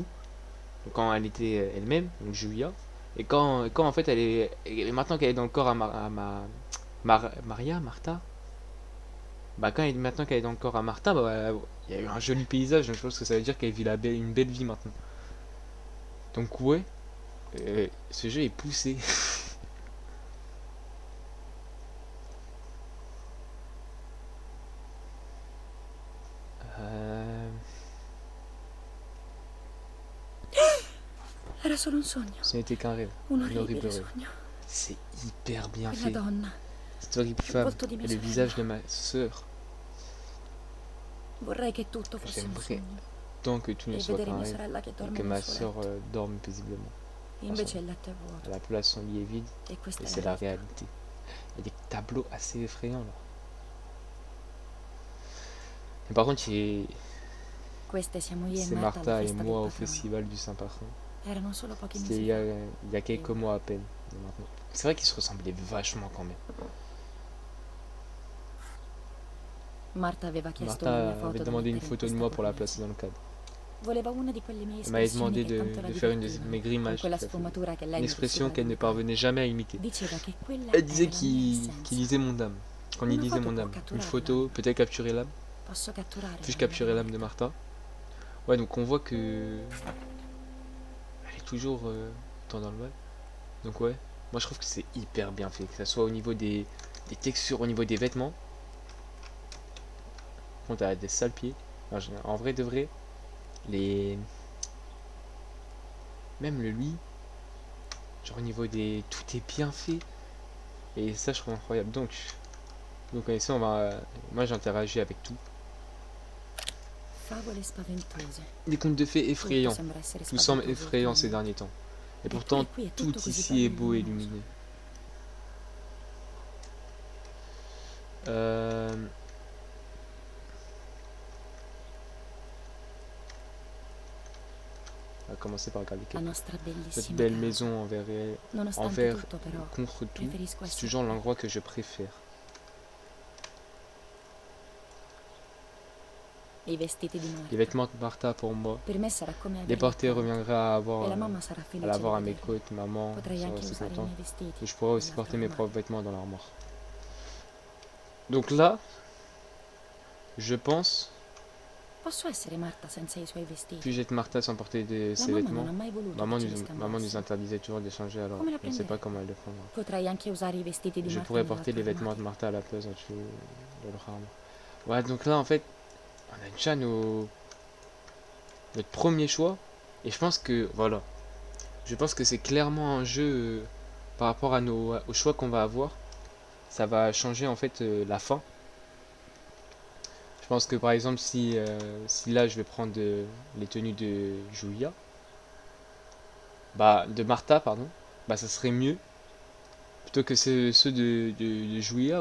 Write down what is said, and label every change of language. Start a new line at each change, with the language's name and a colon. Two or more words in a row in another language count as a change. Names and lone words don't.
French: Donc, quand elle était elle-même, donc Julia. Et quand en fait elle est... Et maintenant qu'elle est dans le corps Maria, Martha. Bah maintenant qu'elle est dans le corps à Martha, bah, il y a eu un joli paysage, donc je pense que ça veut dire qu'elle vit une belle vie maintenant. Donc ouais, ce jeu est poussé.
Italian: Era solo un sogno.
French: Ce n'était qu'un rêve, Un un horrible
Italian: orribile
French: rêve.
Italian: sogno.
French: C'est hyper bien
Italian: Quella
French: fait.
Italian: donna.
French: Cette horrible
Italian: Il
French: femme
Italian: volto di
French: et
Italian: mia
French: le
Italian: sorella.
French: visage de ma sœur.
Italian: Vorrei che tutto fosse un
French: J'aimerais
Italian: sogno.
French: tant que tout ne
Italian: E
French: soit
Italian: vedere
French: qu'un
Italian: mia
French: rêve
Italian: sorella che
French: et
Italian: dorme
French: que
Italian: nel
French: ma
Italian: suo
French: sœur
Italian: letto.
French: dorme paisiblement.
Italian: Invece il letto è vuoto.
French: La place son lit est vide
Italian: E questa
French: et
Italian: è
French: c'est
Italian: la
French: la
Italian: realtà.
French: réalité. Il y a des tableaux assez effrayants là. Et par contre,
Italian: Queste siamo io e
French: c'est
Italian: Marta alla
French: Martha et
Italian: festa
French: moi
Italian: del
French: au
Italian: patrono.
French: festival du Saint-Parfum.
Italian: Erano solo pochi
French: C'était mesi il y a quelques mois à peine. Maintenant. C'est vrai qu'ils se ressemblaient vachement quand même.
Italian: fa. Marta aveva chiesto
French: Martha
Italian: una mia
French: avait
Italian: foto da
French: demandé une
Italian: mettere in
French: photo de
Italian: questa
French: moi pour la
Italian: cornice.
French: placer dans le cadre.
Italian: Voleva una di quelle mie
French: Elle m'avait
Italian: espressioni
French: demandé
Italian: che tanto la
French: de faire une de
Italian: divertivano,
French: mes
Italian: con
French: grimaces.
Italian: quella
French: tout à fait.
Italian: sfumatura che lei
French: Une
Italian: non
French: expression
Italian: riusciva
French: qu'elle
Italian: ad
French: ne
Italian: imitare.
French: parvenait jamais à imiter.
Italian: Diceva che quella
French: Elle disait
Italian: era la mia essenza.
French: qu'il lisait mon âme. Qu'on y
Italian: Una
French: lisait
Italian: photo
French: mon
Italian: può
French: âme. Une
Italian: catturare
French: photo, l'âme. peut-être capturer l'âme.
Italian: Posso catturare
French: Puis-je
Italian: l'anima
French: capturer l'âme de
Italian: di
French: Martha? Ouais, donc on voit que elle est toujours autant dans le mal. Donc ouais, moi je trouve que c'est hyper bien fait, que ça soit au niveau des textures, au niveau des vêtements. Bon, t'as des sales pieds. En vrai de vrai, même le lui, genre au niveau des... Tout est bien fait. Et ça je trouve incroyable. Donc ici on va... Moi j'interagis avec tout.
Italian: Favole spaventose.
French: Des contes de fées
Italian: Tutto
French: effrayants.
Italian: sembra essere
French: Tout semble
Italian: spaventoso
French: effrayant ces
Italian: attorno.
French: derniers temps. Et pourtant, qui est tout
Italian: tutto così
French: ici est
Italian: bello e
French: beau et
Italian: luminoso.
French: lumineux. On va commencer par regarder
Italian: La
French: quelque...
Italian: nostra
French: Cette
Italian: bellissima
French: belle
Italian: casa.
French: maison
Italian: Nonostante
French: envers
Italian: tutto però,
French: contre tout,
Italian: preferisco
French: c'est
Italian: essere
French: toujours
Italian: qui.
French: l'endroit que je préfère.
Italian: I vestiti di Marta.
French: Les vêtements de Martha pour moi.
Italian: Per me sarà come
French: Les
Italian: averli
French: porter
Italian: accanto.
French: reviendra à
Italian: E
French: avoir,
Italian: la mamma sarà
French: à
Italian: felice
French: l'avoir à
Italian: di
French: mes
Italian: vederli.
French: côtes. Maman
Italian: Potrei
French: sera
Italian: anche
French: aussi
Italian: usare i
French: contente.
Italian: miei vestiti.
French: Et je pourrai aussi
Italian: nell'altro
French: porter mes
Italian: armadio.
French: propres vêtements dans l'armoire. Donc là, je pense,
Italian: Posso essere Marta senza i suoi vestiti?
French: puis j'être Martha sans porter
Italian: La
French: ses
Italian: mamma
French: vêtements.
Italian: non ha mai voluto
French: Maman
Italian: che ce li
French: maman nous
Italian: scambassi.
French: interdisait toujours d'échanger, alors
Italian: Come la
French: je ne sais pas
Italian: prenderei?
French: comment elle le prendra.
Italian: Potrei anche usare i vestiti di
French: Je
Italian: Marta
French: pourrais porter les
Italian: nell'altro
French: vêtements de
Italian: armadio.
French: Martha à la place de leur armoire. Ouais, donc là en fait, on a déjà notre premier choix. Et je pense que, voilà, je pense que c'est clairement un jeu par rapport à aux choix qu'on va avoir. Ça va changer en fait la fin. Je pense que par exemple si là je vais prendre les tenues de Julia, de Martha pardon, ça serait mieux plutôt que ceux de Julia.